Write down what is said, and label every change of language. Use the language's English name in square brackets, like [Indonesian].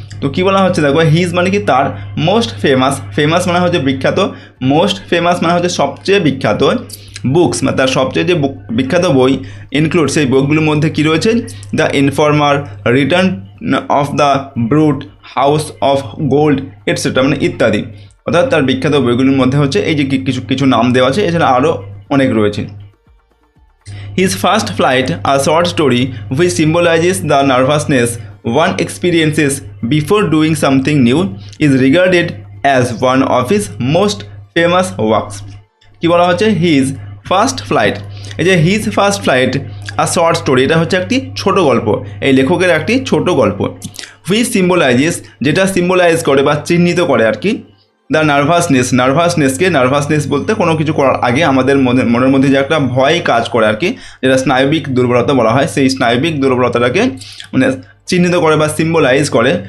[Bangla] তো কী বলা হচ্ছে, দেখো হিজ মানে কি তার, মোস্ট ফেমাস মানে হচ্ছে বিখ্যাত, মোস্ট ফেমাস মানে হচ্ছে সবচেয়ে বিখ্যাত, বুকস মানে তার সবচেয়ে যে বিখ্যাত বই, ইনক্লুড সেই বইগুলোর মধ্যে কী রয়েছে, the informer, return of the brute, house of gold etcetera মানে ইত্যাদি। অর্থাৎ তার বিখ্যাত বইগুলির মধ্যে হচ্ছে এই যে কিছু নাম দেওয়া আছে, এছাড়া আরও অনেক রয়েছে। [English] His first flight, a short story which symbolizes the nervousness one experiences before doing something new, is regarded as one of his most famous works। [Bangla] কি বলা হচ্ছে, হিজ ফার্স্ট ফ্লাইট, এই যে হিজ ফার্স্ট ফ্লাইট আর short story, এটা হচ্ছে একটি ছোট গল্প, এই লেখকের একটি ছোট গল্প, [English] which symbolises [Bangla] যেটা সিম্বলাইজ করে বা চিহ্নিত করে আর কি, দ্য নার্ভাসনেস বলতে কোনো কিছু করার আগে আমাদের মনের মধ্যে যে একটা ভয় কাজ করে আর কি, যেটা স্নায়বিক দুর্বলতা বলা হয়, সেই স্নায়বিক দুর্বলতাটাকে মানে চিহ্নিত করে বা সিম্বলাইজ করে।